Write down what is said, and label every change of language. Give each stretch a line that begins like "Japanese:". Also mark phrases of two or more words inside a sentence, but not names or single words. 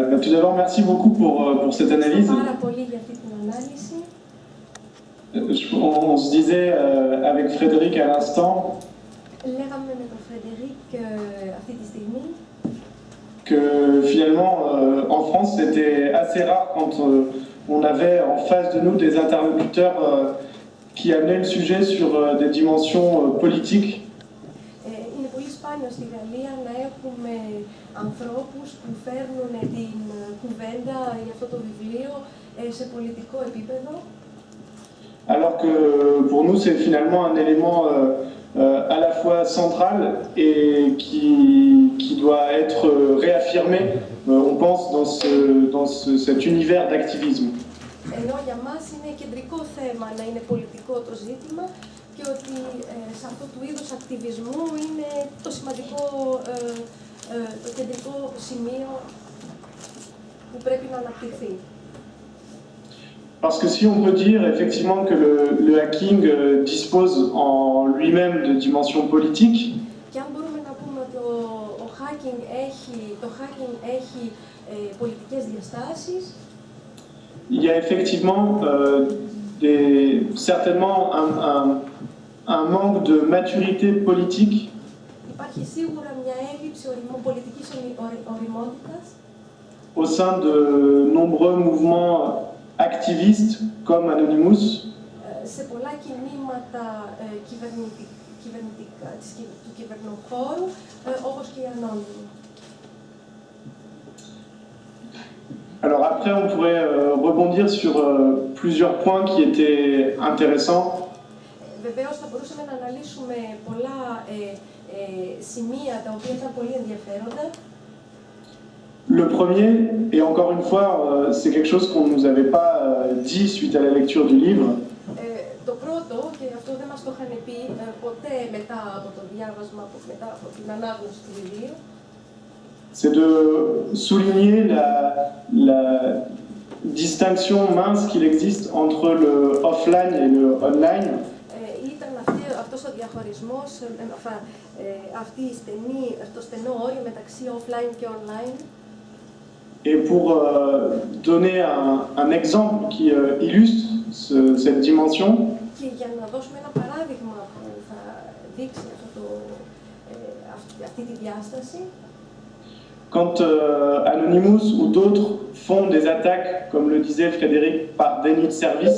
French: tout d'abord, merci beaucoup pour cette analyse. On se disait avec Frédéric à l'instant que finalement, en France, c'était assez rare quand on avait en face de nous des interlocuteurs qui amenaient le sujet sur des dimensions politiques.
Greek: Είναι πολύ σπάνιο στη Γαλλία να έχουμε ανθρώπους που φέρνουν την κουβέντα για αυτό το βιβλίο σε πολιτικό επίπεδο.
French: Alors que pour nous, c'est finalement un élément à la fois central et qui doit être réaffirmé, on pense, dans cet univers d'activisme.
Greek: Ενώ για μας είναι κεντρικό θέμα να είναι πολιτικό το ζήτημα και ότι σε αυτό του είδους ακτιβισμού είναι το σημαντικό, το κεντρικό σημείο που πρέπει να αναπτυχθεί.
French: Parce que si on peut dire effectivement que le hacking dispose en lui-même de dimensions politiques,
Greek: και αν μπορούμε να πούμε ότι το hacking έχει πολιτικές διαστάσεις,
French: il y a effectivement certainement un manque de maturité politique
Greek: υπάρχει σίγουρα μια έλλειψη πολιτικής οριμότητας
French: au sein de nombreux mouvements activistes comme Anonymous,
Greek: σε πολλά κινήματα του κυβερνοχώρου, όπως και οι Ανώνυμοι.
French: Alors après, on pourrait rebondir sur plusieurs points qui étaient intéressants.
Greek: Βεβαίως θα μπορούσαμε να αναλύσουμε πολλά σημεία τα οποία ήταν πολύ ενδιαφέροντα.
French: Le premier, et encore une fois, c'est quelque chose qu'on ne nous avait pas dit suite à la lecture du livre.
Greek: Το πρώτο, και αυτό δεν μας το είχαν πει ποτέ μετά από το διάβασμα, μετά από την ανάγνωση του βιβλίου,
French: c'est de souligner la distinction mince qu'il existe entre le offline et le online.
Greek: Ήταν αυτός ο διαχωρισμός, το στενό όριο μεταξύ offline και online.
French: Et pour donner un exemple qui illustre cette dimension,
Greek: και για να δώσουμε ένα παράδειγμα που θα δείξει αυτή τη διάσταση,
French: quand Anonymous ou d'autres font des attaques, comme le disait Frédéric, par déni de service,